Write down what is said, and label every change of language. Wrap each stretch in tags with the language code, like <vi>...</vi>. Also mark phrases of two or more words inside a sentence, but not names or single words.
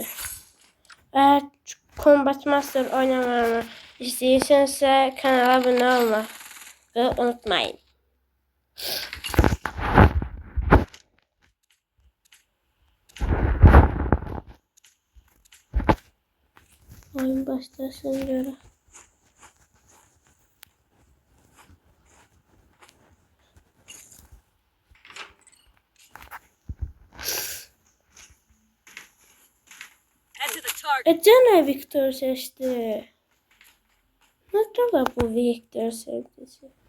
<az>Eğer Combat Master oynamamı istəyirsinizsə kanala abunə olmağı unutmayın. Oyun başlasın görək.</az> <tr>Gene Victor seçti. Ne kadar bu Victor sevgisi?</tr>